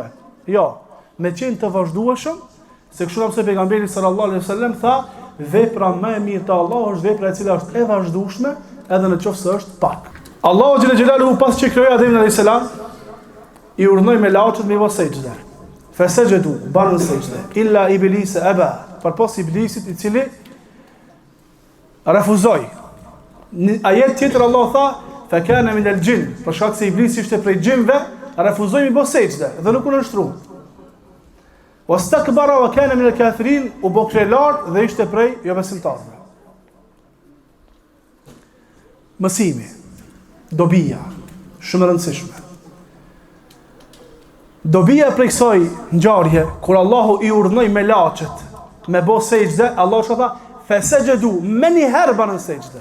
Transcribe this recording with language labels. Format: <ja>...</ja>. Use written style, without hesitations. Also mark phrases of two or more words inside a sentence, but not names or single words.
<sq>Jo, me qenë të vazhdueshëm, se kështu na mësoi pejgamberi</sq> <ar>صلى الله عليه وسلم</ar> <sq>tha, vepra më e mirë te Allahu është vepra e cila është e vazhdueshme, edhe në qoftë se është pak. Allahu</sq> <ar>جل جلاله</ar> <sq>pas që krijoi Ademin</sq> <ar>عليه السلام,</ar> <sq>i urdhnoi me laçet me vë sejdë. Fasajadu, banë sejdë,</sq> <ar>إلا إبليس أبى,</ar> <sq>përpos iblisit i cili refuzoi. Në ajet tjetër Allah tha,</sq> <ar>فكان من الجن,</ar> <sq>për shkak se iblisi ishte prej xhinve, refuzoi me bë sejdë dhe nuk u nështru.</sq> <ar>واستكبر وكان من الكافرين,</ar> <sq>u bë krelart dhe ishte prej jo besimtarëve. Mësimi, dobia, shumë e rëndësishme. Dobia prej kësaj ngjarje, kur Allahu i urdhnoi me laçet, me bë sejdë, Allah shka tha, fasajadu, me një herë banë sejdë.</sq>